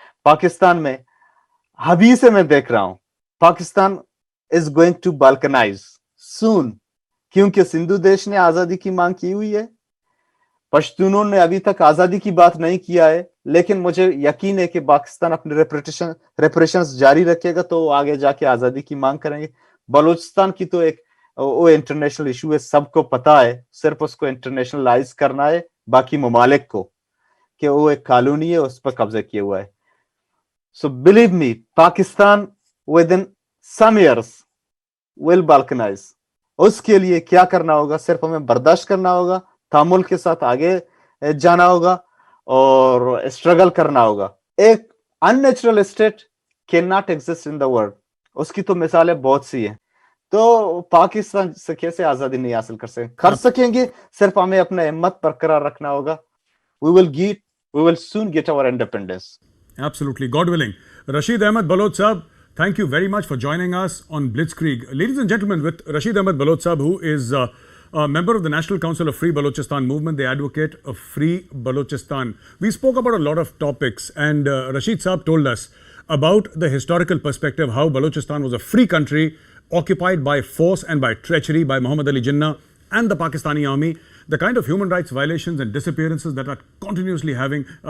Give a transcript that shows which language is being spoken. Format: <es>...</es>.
<ur>پاکستان میں ابھی سے میں دیکھ رہا ہوں</ur> <en>Pakistan is going to balkanize soon,</en> <ur>کیونکہ سندھو دیش نے آزادی کی مانگ کی ہوئی ہے, پشتونوں نے ابھی تک آزادی کی بات نہیں کیا ہے, لیکن مجھے یقین ہے کہ پاکستان اپنے ریپریشنز جاری رکھے گا تو وہ آگے جا کے آزادی کی مانگ کریں گے. بلوچستان کی تو ایک وہ انٹرنیشنل ایشو ہے, سب کو پتا ہے, صرف اس کو انٹرنیشنلائز کرنا ہے باقی ممالک کو کہ وہ ایک کالونی ہے, اس پر قبضہ کیا ہوا ہے.</ur> <en>So believe me, Pakistan within some years will balkanize.</en> <ur>اس کے لیے کیا کرنا ہوگا؟ صرف ہمیں برداشت کرنا ہوگا, تحمل کے ساتھ آگے جانا ہوگا اور اسٹرگل کرنا ہوگا.</ur> <en>ایک unnatural state can not exist in the world,</en> <ur>اس کی تو مثالیں بہت سی ہیں. تو پاکستان سے کیسے آزادی نہیں حاصل کر سکیں گے؟ صرف ہمیں اپنا ہمت برقرار رکھنا ہوگا.</ur> <en>we will soon get our independence. Absolutely, God willing. Rashid Ahmed Baloch Sahab, thank you very much for joining us on Blitzkrieg. Ladies and gentlemen, with Rashid Ahmed Baloch Sahab, who is a member of the National Council of Free Balochistan Movement. They advocate a free Balochistan. We spoke about a lot of topics, and Rashid Sahab told us about the historical perspective, how Balochistan was a free country occupied by force and by treachery by Muhammad Ali Jinnah and the Pakistani army, the kind of human rights violations and disappearances that are continuously happening</en>